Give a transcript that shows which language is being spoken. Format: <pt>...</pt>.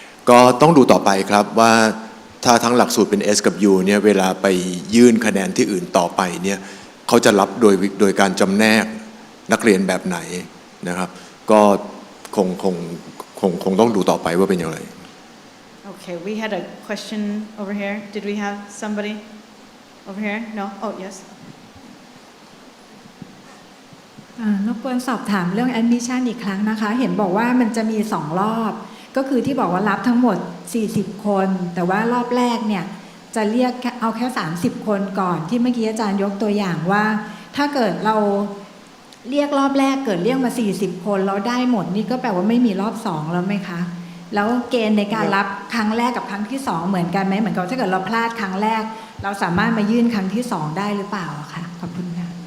<th>ก็ต้องดูต่อไปครับว่าถ้าทั้งหลักสูตรเป็น S กับ U เนี่ยเวลาไปยื่นคะแนนที่อื่นต่อไปเนี่ยเขาจะรับโดยการจำแนกนักเรียนแบบไหนนะครับก็คงต้องดูต่อไปว่าเป็นอย่างไร</th> <en>Okay, we had a question over here. Did we have somebody over here? No? Oh, yes.</en> <th>รบกวนสอบถามเรื่อง admission อีกครั้งนะคะเห็นบอกว่ามันจะมี2รอบก็คือที่บอกว่ารับทั้งหมด40คนแต่ว่ารอบแรกเนี่ยจะเรียกเอาแค่30คนก่อนที่เมื่อกี้อาจารย์ยกตัวอย่างว่าถ้าเกิดเราเรียกรอบแรกเกิดเรียกมา40คนแล้วได้หมดนี่ก็แปลว่าไม่มีรอบ2แล้วไหมคะแล้วเกณฑ์ในการรับครั้งแรกกับครั้งที่2เหมือนกันไหมเหมือนกับถ้าเกิดเราพลาดครั้งแรกเราสามารถมายื่นครั้งที่2ได้หรือเปล่าคะขอบคุณค่ะ</th>